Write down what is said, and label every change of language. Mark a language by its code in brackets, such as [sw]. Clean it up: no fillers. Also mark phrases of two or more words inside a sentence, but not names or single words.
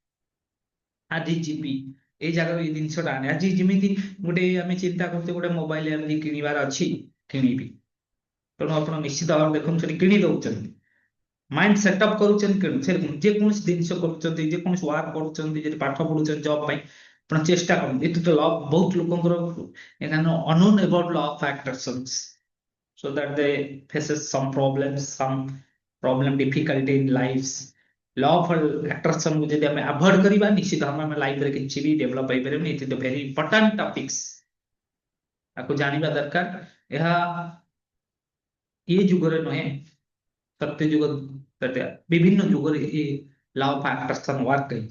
[or] ଆଜି ଯିବି ଏଇ ଜାଗାରୁ ଏଇ ଜିନିଷଟା ଆଣେ, ଆଜି ଯେମିତି ଗୋଟେ ଆମେ ଚିନ୍ତା କରୁଛେ ଗୋଟେ ମୋବାଇଲ ଆଜି କିଣିବାର ଅଛି, କିଣିବି, ତେଣୁ ଆପଣ ନିଶ୍ଚିତ ଭାବରେ ଦେଖନ୍ତୁ ସେଠି କିଣି ଦଉଛନ୍ତି, [en] mind setup [or] କରୁଛନ୍ତି, ଯେକୌଣସି ଜିନିଷ କରୁଛନ୍ତି, ଯେକୌଣସି ୱାର୍କ କରୁଛନ୍ତି, ଯଦି ପାଠ ପଢୁଛନ୍ତି ଜବ୍ ପାଇଁ, ଆପଣ ଚେଷ୍ଟା କରନ୍ତୁ। ଏଠି ତ ଲ ବହୁତ ଲୋକଙ୍କର [en] unknown about law of attractions, so that they faces some problem difficulty in lives। law of attraction [or] କୁ ଯଦି ଆମେ ଆଭଏଡ କରିବା, ନିଶ୍ଚିତ ଭାବେ ଆମେ ଲାଇଫରେ କିଛି ବି ଡେଭଲପ ହେଇପାରିବନି। [en] it is very important topics, [or] ତାକୁ ଜାଣିବା ଦରକାର। ଏହା ଏ ଯୁଗରେ ନୁହେଁ, ସତ୍ୟ ଯୁଗ ବିଭିନ୍ନ ଯୁଗରେ ଏ [en] law of attraction [or] ୱାର୍କ ହେଇଛି।